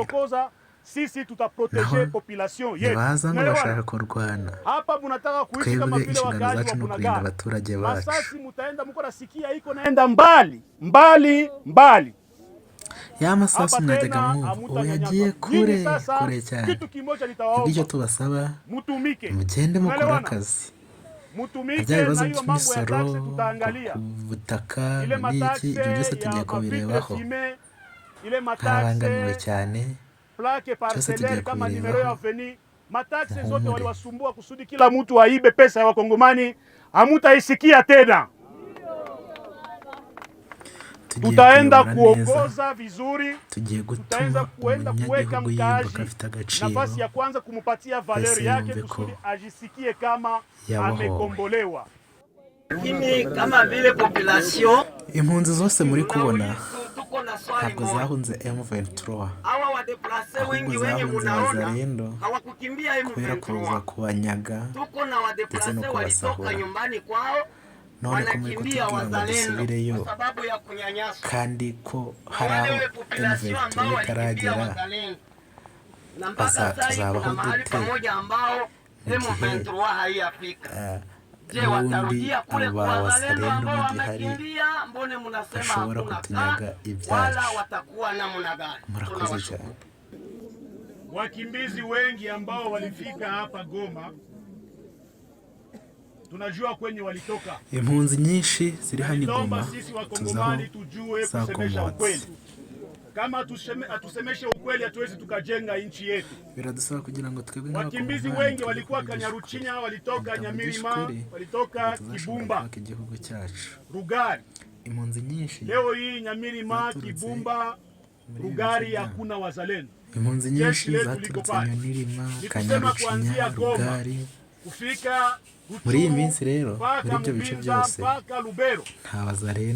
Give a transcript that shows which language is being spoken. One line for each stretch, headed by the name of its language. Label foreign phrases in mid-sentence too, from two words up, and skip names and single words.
Swahili: kututokoza sisi,
Kinyarwanda: Naho
Swahili: tutaprotege population yetu.
Kinyarwanda: ntibaza ngo
Swahili: Unaelewana?
Kinyarwanda: bashaka kurwana.
Swahili: Hapa munataka kuishi kama
Kinyarwanda: Twebwe
Swahili: vile
Kinyarwanda: inshingano
Swahili: wakaaji
Kinyarwanda: zacu
Swahili: wa
Kinyarwanda: ni ukurinda Bunagana. abaturage bacu.
Swahili: Masasi mutaenda muko nasikia iko naenda mbali mbali mbali. Ya masasu Hapa
Kinyarwanda: mwajyaga
Swahili: tena
Kinyarwanda: mwumva ubu
Swahili: hamutanyanyasa.
Kinyarwanda: yagiye
Swahili: Nyinyi
Kinyarwanda: kure
Swahili: sasa,
Kinyarwanda: kure cyane.
Swahili: kitu kimoja
Kinyarwanda: Ibyo
Swahili: nitawaomba,
Kinyarwanda: tubasaba
Swahili: mutumike, mugende mukora Unaelewana?
Kinyarwanda: akazi.
Swahili: mutumike,
Kinyarwanda: Bya
Swahili: na
Kinyarwanda: bibazo
Swahili: hiyo mambo ya
Kinyarwanda: by'imisoro
Swahili: taxe tutaangalia.
Kinyarwanda: ku butaka
Swahili: Ile
Kinyarwanda: n'iki,
Swahili: mataxe
Kinyarwanda: ibyo byose
Swahili: ya
Kinyarwanda: tugiye kubirebaho.
Swahili: mavitre, ile
Kinyarwanda: Ntarangamiwe
Swahili: mataxe
Kinyarwanda: cyane,
French: plaque parcellaire
Kinyarwanda: tugiye
Swahili: kama
Kinyarwanda: kubirebaho.
Swahili: numero ya veni, mataxe zote
Kinyarwanda: Muhumure.
Swahili: waliwasumbua kusudi kila mtu aibe pesa ya Wakongomani, hamutaisikia tena.
Kinyarwanda: Tugiye
Swahili: Tutaenda
Kinyarwanda: kuyobora neza,
Swahili: kuongoza vizuri,
Kinyarwanda: tugiye
Swahili: tutaanza
Kinyarwanda: gutuma
Swahili: kuenda kuweka
Kinyarwanda: umunyagihugu yumva ko
Swahili: mkaaji
Kinyarwanda: afite agaciro,
Swahili: nafasi ya kwanza kumupatia valeri Pesa yake
Kinyarwanda: yumve ko
Swahili: kusudi ajisikie kama
Kinyarwanda: yabohowe.
Swahili: amekombolewa. Lakini kama vile population
Kinyarwanda: impunzi zose muri kubona ntabwo zahunze M23 ahubwo zahunze Wazalendo kubera kuza kubanyaga ndetse no kubasahura. None ko muri kutubwira ngo dusubireyo kandi ko hari aho M23 itaragera, tuzabaho dute mu gihe n'ubundi aba Wazalendo bagihari bashobora kutunyaga ibyacu? Murakoze cyane.
Swahili: Wakimbizi wengi ambao walifika hapa Goma tunajua kwenye walitoka.
Kinyarwanda: Impunzi nyinshi ziri hano Goma tuzaho zakomotse.
Swahili: Kama atusemeshe ukweli hatuwezi tukajenga nchi yetu.
Kinyarwanda: Biradusaba kugira ngo twebwe
Swahili: wakimbizi wengi walikuwa Kanyaruchinya, walitoka Nyamirima, walitoka Kibumba,
Kinyarwanda: igihugu cyacu Rugari. Impunzi nyinshi
Swahili: leo hii Nyamirima, Kibumba, Rugari hakuna Wazalendo.
Kinyarwanda: Impunzi nyinshi zaturutse Nyamirima, Kanyaruchinya, Rugari kufika muri iyi minsi rero muri ibyo bice byose nta Wazalendo,